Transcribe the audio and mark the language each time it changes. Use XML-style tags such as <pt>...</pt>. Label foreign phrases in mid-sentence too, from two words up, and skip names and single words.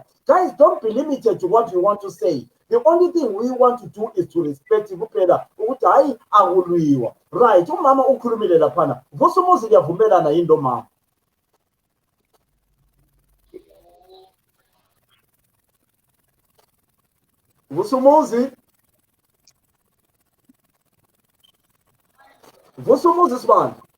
<en>Guys, don't be limited to what you want to say. The only thing we want to do is to respect</en> <nd>kuphela ukuthi hayi akulwiwa. Right, umama ukhulumile laphana Vusumuzi liyavumelana yindo mama. Vusumuzi sibani.</nd>